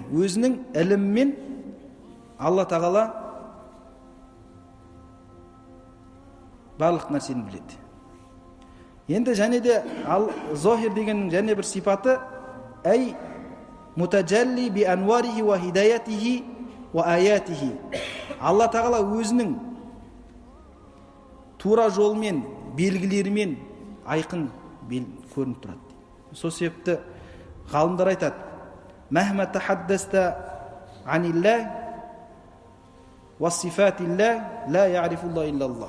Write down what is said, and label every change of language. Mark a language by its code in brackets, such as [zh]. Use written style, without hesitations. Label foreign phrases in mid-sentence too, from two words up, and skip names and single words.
[kk] Өзінің іліммен Алла тағала барлық нәрсені біледі. Енді және де зохир дегеннің және бір сипаты [ar] أي متجل بأنواره وهدايته وآياته. [kk] Алла тағала өзінің тура жолмен, белгілерімен айқын көрініп тұрады. Сол себепті ғалымдар айтады: [ar] "مهما تحدثت عن الله وصفات الله لا يعرف الله إلا الله."